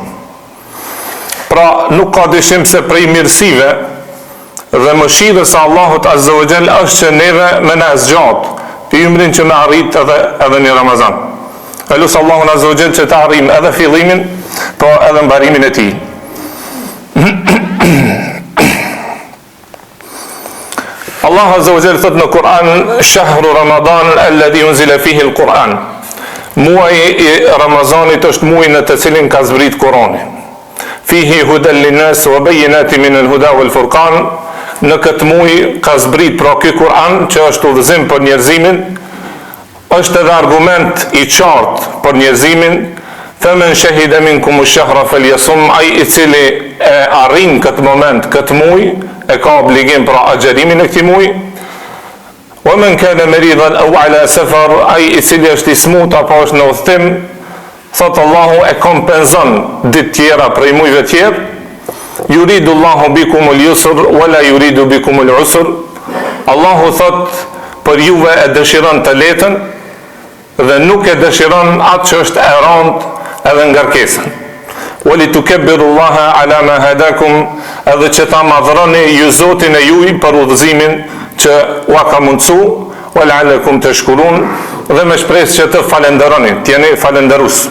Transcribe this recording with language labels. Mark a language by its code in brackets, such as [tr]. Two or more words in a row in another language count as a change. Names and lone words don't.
[sq] Pra nuk ka dyshim se prej mirësive dhe mëshirës së Allahut [ar] عز وجل [sq] është që neve me na zgjat ymrin që me arrit edhe në Ramazan. Elus Allahun [ar] عز وجل [sq] që të arrijmë edhe fillimin, po edhe mbarimin e tij. Allah [ar] عز وجل [sq] thot në Kur'an: [ar] شهر رمضان الذي أنزل فيه القرآن. [sq] Muaji i Ramazanit është muaji në të cilin ka zbrit Kurani. [ar] فيه هدى للناس وبينات من الهدى والفرقان. [sq] Në këtë muaj ka zbrit pra ky Kur'an që është udhëzim për njerëzimin, është edhe argument i qartë për njerëzimin. [ar] فمن شهد منكم الشهر فليصمه, [sq] ai i cili e arrin këtë moment, këtë muaj, e ka obligim pra agjerimin e këtij muaji. [ar] ومن كان مريضا أو على سفر, [sq] ai i cili është i smut apo është në udhtim, thot Allahu e kompenzon ditë tjera prej muajve tjerë. [ar] يريد الله بكم اليسر ولا يريد بكم العسر. [sq] Allahu thot për juve e dëshiron të letën dhe nuk e dëshiron atë që është e rëndë edhe ngarkesën. [ar] ولتكبروا الله على ما هداكم, [sq] edhe që ta madhroni ju Zotin e juj për udhëzimin që ua ka mundsu, [ar] ولعلكم تشكرون, [sq] dhe me shpresë që të falenderoni, të jeni falenderus.